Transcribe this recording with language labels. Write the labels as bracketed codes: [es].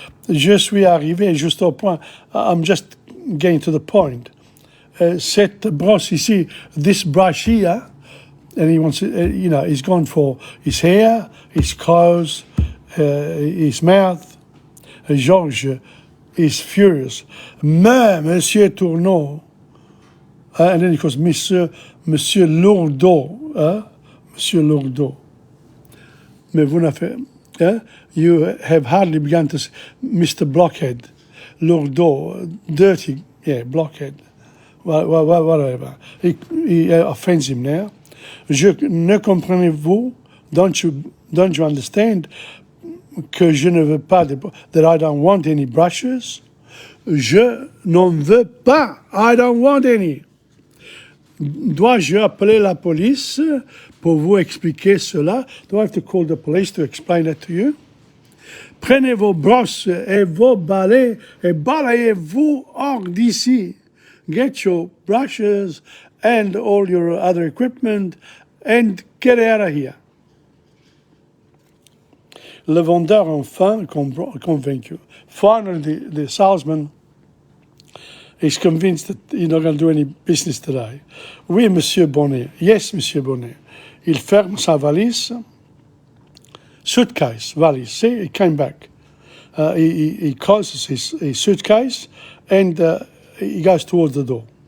[fr] Je suis arrivé juste au point. [en] I'm just getting to the point. [fr] Cette brosse ici, [en] this brush here, and he wants it, he's gone for his hair, his clothes, his mouth. Georges is furious. Mais, Monsieur Tourneau, and then he goes, Monsieur Lourdeau, Monsieur Lourdeau. [fr] Mais vous n'avez, [en] you have hardly begun to say, Mr. Blockhead, Lourdeau, dirty, blockhead, whatever. He offends him now. [fr] Ne comprenez-vous? [en] Don't you understand [fr] que je ne veux pas [en] that I don't want any brushes? [fr] Je n'en veux pas. [en] I don't want any. [fr] Dois-je appeler la police pour vous expliquer cela? [en] Do I have to call the police to explain that to you? [fr] Prenez vos brosses et vos balais et balayez-vous hors d'ici. [en] Get your brushes and all your other equipment and get out of here. [fr] Le vendeur enfin convaincu. [en] Finally, the salesman is convinced that he's not going to do any business today. [fr] Oui, Monsieur Bonnet. [en] Yes, Monsieur Bonnet. [fr] Il ferme sa valise. [en] Suitcase, valise. See, he came back. He closes his suitcase and he goes towards the door.